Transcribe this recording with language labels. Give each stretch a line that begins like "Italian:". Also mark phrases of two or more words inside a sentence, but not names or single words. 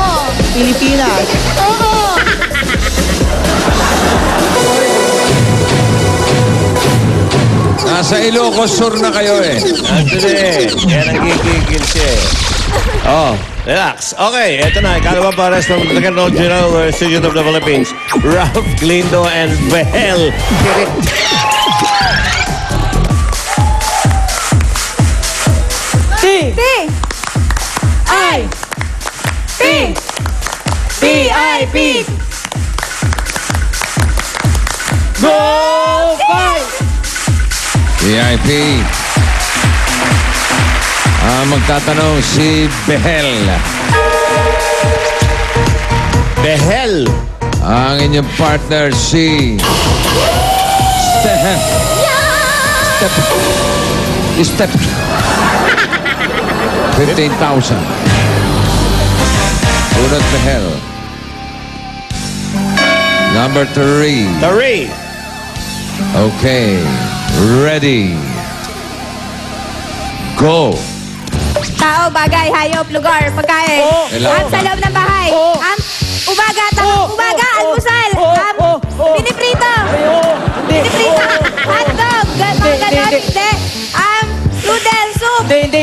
Filipino: Pilipinas. Oo. Nasa Ilocos Sur na kayo eh. Andun eh. Kaya nagigigil siya eh.
English: Oh, relax.
Filipino: Okay, eto na. Ikalawang pares
English: from the
Filipino: Regional Institute of the Philippines. Ralph Glindo and Behel. P. I. P. P-I-P.
English: Go 5!
Filipino: VIP. Magtatanong si Behel. Behel. Ang inyong partner si... Step. 15,000. Unat Behel.
English: Number 3. Three. Okay. Ready. Go.
Filipino: Tao, bagay, hayop, lugar, pagkain.
English: Hello.
Filipino: Sa loob ng bahay. Umaga, almusal. Piniprito. Piniprito. Hotdog. Mga ganon, hindi.
English: Noodle, soup.
Filipino: Hindi.